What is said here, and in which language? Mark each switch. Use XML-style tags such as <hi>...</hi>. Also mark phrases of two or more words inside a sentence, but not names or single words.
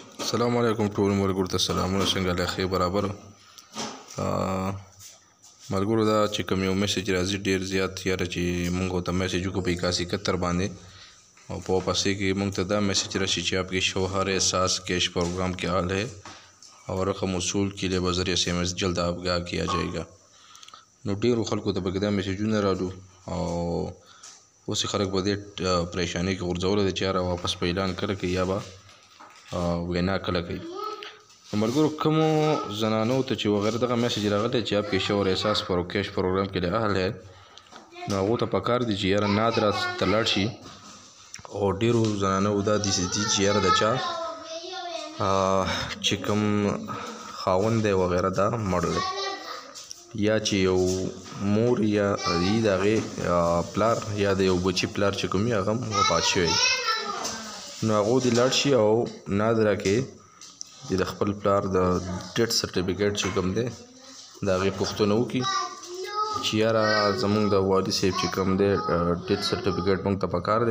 <ps>السلام علیکم ټول ملګرو ته سلامونه. څنګه له ښې برابر ملګرو دا چې کوم یو میسج راځي ډېر زیات یاره چې موږ ته میسج وکړو په 8171 باندې او په واپسې کې موږ ته دا میسج راشي چې</ps> <ur>آپ کے شوہر احساس کیش پروگرام کیا حال ہے اور رقم وصول کے لیے بذریعہ SMS جلد آگاہ کیا جائے گا.</ur> <ps>نو ډېرو خلکو ته پکې دا میسجونه رالو او اوس خلک په دې پریشانۍ کې غورځولی دی چې یاره واپس په اعلان کله کوي یا به وینا کله کوي. نو ملګرو کومو زنانو ته چې وغیره دغه میسج راغلی چې</ps> <ur>آپ کے شوہر احساس کیش پروگرام کے لیے اہل ہے</ur> <ps>نو هغو ته پکار دي چې یاره نادره ته لاړ شي او ډېرو زنانو دا داسې دي چې یاره د چا چې کوم خاوند دی وغیره دا مړ دی یا چې یو مور یا د هغې پلار یا د یو بچي پلار چې کوم وي هغه هم وفات شوی نو هغو دې لاړ شي او نادره کې د خپل پلار د</ps> <en>death certificate</en> <ps>چې کوم دی د هغې پوښتنه وکړي چې یاره زموږ د والي صاحب چې کوم دی</ps> <en>death certificate</en> <ps>موږ ته پکار دی.</ps>